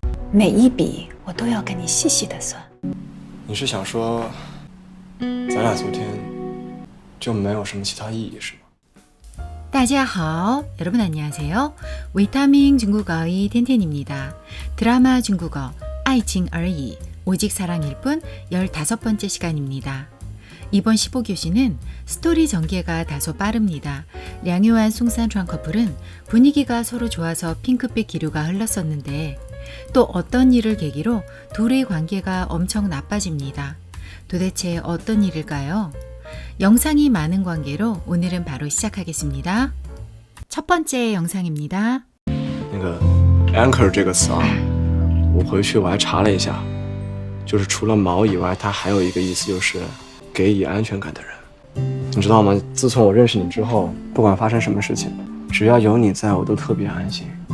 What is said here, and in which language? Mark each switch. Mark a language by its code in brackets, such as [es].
[zh] 每一笔我都要跟你细细的算。你是想说，咱俩昨天就没有什么其他意义是吗？大家好, [ko] 여러분 안녕하세요. 위타민 중국어의 텐텐입니다. 드라마 중국어 爱情而已, 오직 사랑일 뿐 15번째 시간입니다. 이번 15교시는 스토리 전개가 다소 빠릅니다. 량유한 송산추안 커플은 분위기가 서로 좋아서 핑크빛 기류가 흘렀었는데 또 어떤 일을 계기로 둘의 관계가 엄청 나빠집니다. 도대체 어떤 일일까요? 영상이 많은 관계로 오늘은 바로 시작하겠습니다. 첫 번째 영상입니다. [zh] 那个 anchor 这个词啊，我回去我还查了一下，就是除了锚以外，它还有一个意思就是给予安全感的人。你知道吗？自从我认识你之后，不管发生什么事情，只要有你在，我都特别安心。